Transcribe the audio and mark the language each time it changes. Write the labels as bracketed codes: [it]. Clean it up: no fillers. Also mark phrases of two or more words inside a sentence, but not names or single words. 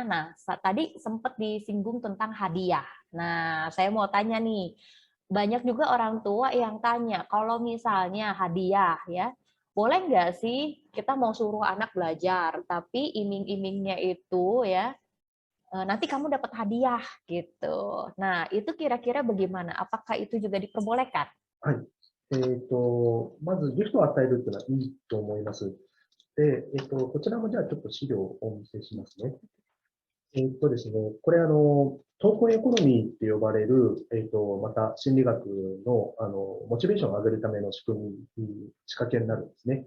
[id] Nah, tadi sempat disinggung tentang hadiah. Nah, saya mau tanya nih, banyak juga orang tua yang tanya, kalau misalnya hadiah ya, boleh nggak sih kita mau suruh anak belajar, tapi iming-imingnya itu ya, nanti kamu dapat hadiah gitu. Nah, itu kira-kira bagaimana? Apakah itu juga diperbolehkan? [ja] はい。まずギフトを与えるっていうのはいいと思います。で、こちらもじゃあちょっと資料をお見せしますね。ですね、これトークンエコノミーって呼ばれる、また心理学の、モチベーションを上げるための仕組み、仕掛けになるんですね。